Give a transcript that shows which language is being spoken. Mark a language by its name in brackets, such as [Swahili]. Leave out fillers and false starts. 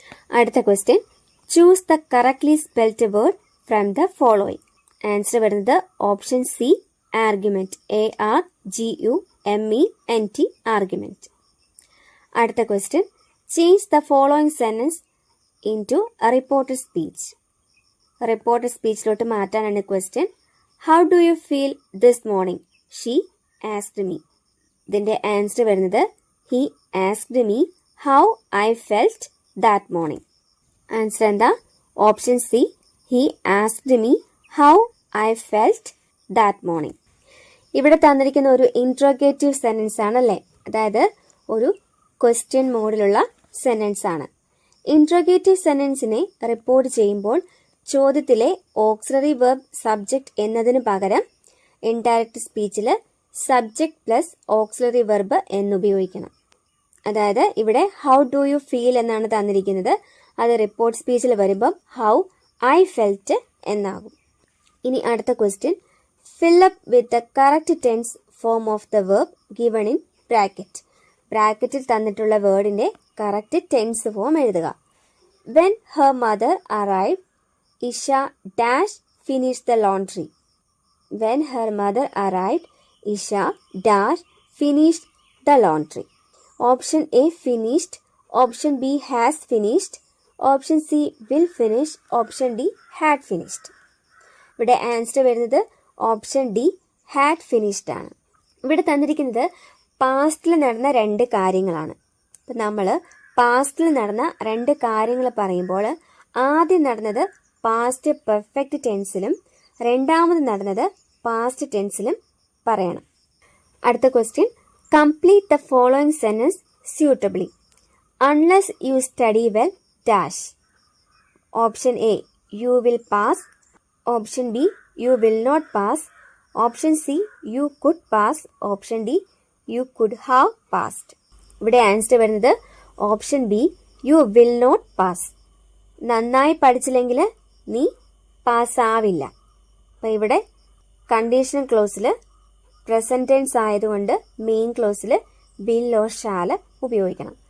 [Malayalam] അടുത്ത question, [English] Choose the correctly spelled word from the following. [Malayalam] Answer വരുന്നത് option C argument. ARGUMENT argument. അടുത്ത question, [English] Change the following sentence in to reported speech. [Malayalam] Reported സ്പീച്ചിലോട്ട് മാറ്റാനാണ് question. [English] How do you feel this morning? She asked me. [Malayalam] ഇതിന്റെ answer വരുന്നത് [English] He asked me how I felt that morning. [Malayalam] Answer എന്താ? [English] Option C, he asked me how I felt that morning. [Malayalam] ഇവിടെ തന്നിരിക്കുന്ന ഒരു interrogative sentence ആണല്ലേ, അതായത് ഒരു question മോഡിലുള്ള sentence ആണ്. ഇൻട്രോഗേറ്റീവ് സെന്റൻസിനെ റിപ്പോർട്ട് ചെയ്യുമ്പോൾ ചോദ്യത്തിലെ ഓക്സിലറി വെർബ് സബ്ജക്റ്റ് എന്നതിന് പകരം indirect സ്പീച്ചിൽ subject plus auxiliary verb എന്നുപയോഗിക്കണം. അതായത് ഇവിടെ [English] how do you feel [Malayalam] എന്നാണ് തന്നിരിക്കുന്നത്. അത് റിപ്പോർട്ട് സ്പീച്ചിൽ വരുമ്പം [English] how I felt [Malayalam] എന്നാകും. ഇനി അടുത്ത question, [English] fill up with the correct tense form of the verb given in bracket. [Malayalam] ബ്രാക്കറ്റിൽ തന്നിട്ടുള്ള വേർഡിന്റെ കറക്റ്റ് ടെൻസ് ഫോം എഴുതുക. [English] When her mother arrived, Isha dash finished the laundry. When her mother arrived, Isha dash finished the laundry. Option A finished, option B has finished, option C will finish, option D had finished. [Malayalam] ഇവിടെ answer വരുന്നത് option D had finished ആണ്. ഇവിടെ തന്നിരിക്കുന്നത് പാസ്റ്റിൽ നടന്ന രണ്ട് കാര്യങ്ങളാണ്. അപ്പം നമ്മൾ പാസ്റ്റിൽ നടന്ന രണ്ട് കാര്യങ്ങൾ പറയുമ്പോൾ ആദ്യം നടന്നത് പാസ്റ്റ് പെർഫെക്റ്റ് ടെൻസിലും രണ്ടാമത് നടന്നത് പാസ്റ്റ് ടെൻസിലും പറയണം. അടുത്ത question, [English] Complete the following sentence suitably. Unless you study well dash. Option A, you will pass. Option B, you will not pass. Option C, you could pass. Option D, you could have passed. [Malayalam] ഇവിടെ answer വരുന്നത് [English] Option B, you will not pass. [Malayalam] നന്നായി പഠിച്ചില്ലെങ്കിൽ നീ പാസ്സാവില്ല. അപ്പം ഇവിടെ conditional ക്ലോസിൽ present tense ആയതുകൊണ്ട് main ക്ലോസിൽ [English] will or shall [Malayalam] ഉപയോഗിക്കണം.